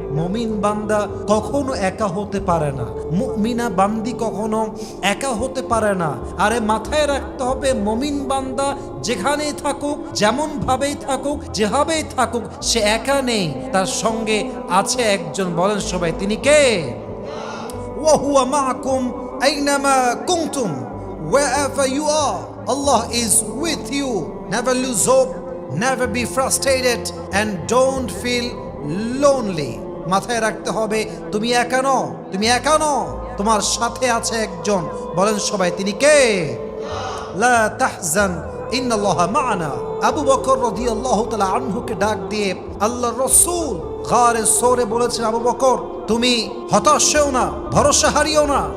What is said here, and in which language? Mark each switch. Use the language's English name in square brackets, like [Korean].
[Bangla] মুমিন বান্দা কখনো একা হতে পারে না, মুমিনা বান্দি কখনো একা হতে পারে না। আরে মাথায় রাখতে হবে, মুমিন বান্দা যেখানেই থাকুক, যেমন ভাবেই থাকুক, যেভাবেই থাকুক, সে একা নেই, তার সঙ্গে আছে একজন। বলেন সবাই, তিনি কে? [Arabic] ওয়া হুয়া মাআকুম আইনামা কুনতুম, [English] wherever you are, Allah is with you. Never lose hope, never be frustrated, and don't feel lonely. [Bangla] মাথায় রাখতে হবে, তুমি একা নও, তুমি একা নও, তোমার সাথে আছে একজন। বলেন সবাই, তিনি কে? [Arabic] লা তাহজান ইন্নাল্লাহা মা'ানা। [Bangla] আবু বকর রাদিয়াল্লাহু তাআলা আনহুকে ডাক দিয়ে আল্লাহর রাসূল গারে সৌরে বলেছেন, আবু বকর, তুমি হতাশ হও না, ভরসা হারিও না।